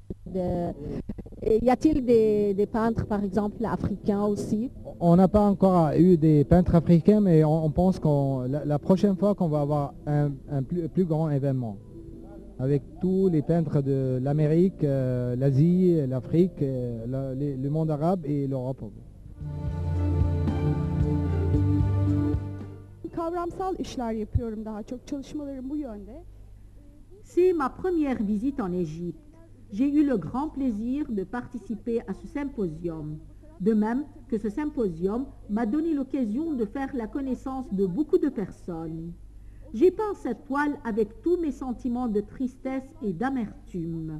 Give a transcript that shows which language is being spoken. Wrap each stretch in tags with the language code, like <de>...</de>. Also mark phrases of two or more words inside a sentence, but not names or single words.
<fr>Y a-t-il des peintres, par exemple, africains aussi? On n'a pas encore eu des peintres africains, mais on pense que la prochaine fois qu'on va avoir un plus grand événement. avec tous les peintres de l'Amérique, l'Asie, l'Afrique, le monde arabe et l'Europe.</fr> <tr>Kavramsal işler yapıyorum daha çok. Çalışmalarım bu yönde.</tr> <fr>C'est ma première visite en Égypte. J'ai eu le grand plaisir de participer à ce symposium. De même que ce symposium m'a donné l'occasion de faire la connaissance de beaucoup de personnes. J'ai peint cette toile avec tous mes sentiments de tristesse et d'amertume.</fr>